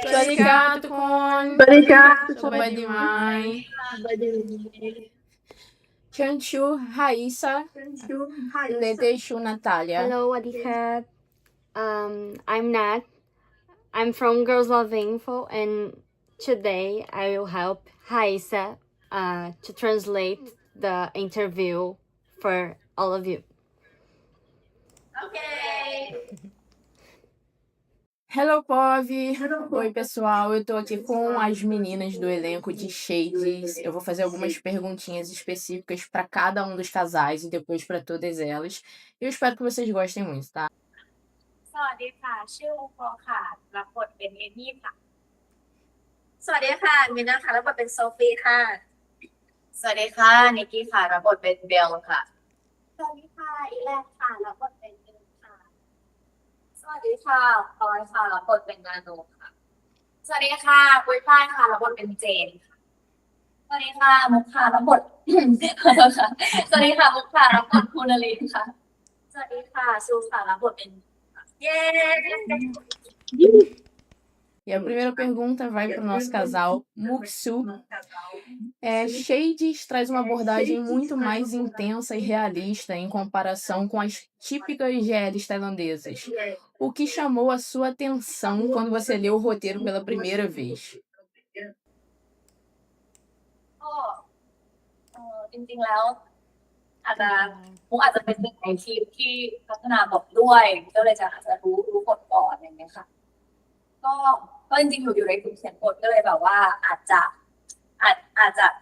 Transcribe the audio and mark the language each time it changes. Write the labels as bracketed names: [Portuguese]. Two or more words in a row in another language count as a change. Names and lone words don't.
[Thai] ดีค่ะทุกคน สวัสดีค่ะ สบายดีไหมฉันชื่อRaíssaและเธอชื่อ Natália [English] Hello, Wadika. I'm Nat. I'm from Girls Love Info, and today I will help Raisa to translate the interview for all of you. Hello, [Portuguese] Pove! Oi, pessoal. Eu tô aqui com as meninas do elenco de Shades. Eu vou fazer algumas perguntinhas específicas para cada um dos casais e depois para todas elas. Eu espero que vocês gostem muito, tá? [Thai] สวัสดีค่ะชื่อโอปอค่ะรับบทเป็นเอมี่ค่ะสวัสดีค่ะมินนาค่ะรับบทเป็นโซฟีค่ะ สวัสดีค่ะนิกกี้ค่ะรับบทเป็นเบลค่ะสวัสดีค่ะอีแลนค่ะรับบทเป็นเอิร์ธค่ะสวัสดีค่ะพลอยค่ะรับบทเป็นนาโนค่ะสวัสดีค่ะปุ้ยฝ้ายค่ะรับบทเป็นเจนค่ะสวัสดีค่ะมุกค่ะรับบท สวัสดีค่ะมุกค่ะรับบทภูนลินค่ะสวัสดีค่ะซูค่ะรับบทเป็นเย้ [Portuguese] E a primeira pergunta vai para o nosso casal, Muksu. Shades traz uma abordagem muito mais intensa e realista em comparação com as típicas GLs tailandesas. O que chamou a sua atenção quando você leu o roteiro pela primeira vez? [Thai] ก็จริงๆแล้วอาจจะมุกอาจจะเป็นหนึ่งในทีมที่พัฒนาบทด้วยก็เลยอาจจะรู้บทก่อนอย่างเงี้ยค่ะก็จริงๆอยู่ในกลุ่มเขียนบทก็เลยแบบว่าอาจจะต